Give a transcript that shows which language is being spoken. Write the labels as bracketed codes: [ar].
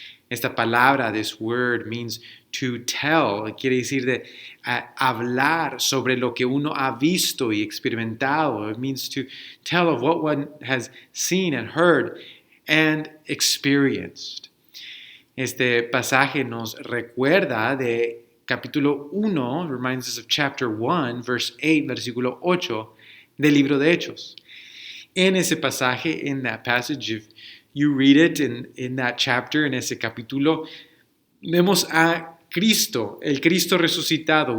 [es] Esta palabra, [en] this word, means to tell, [es] quiere decir de hablar sobre lo que uno ha visto y experimentado. [en] It means to tell of what one has seen and heard and experienced. [es] Este pasaje nos recuerda de capítulo 1, [en] reminds us of chapter 1, verse 8, [es] versículo 8 del libro de Hechos. En ese pasaje, [en] in that passage, if you read it in that chapter, [es] en ese capítulo, vemos a Cristo, el Cristo resucitado.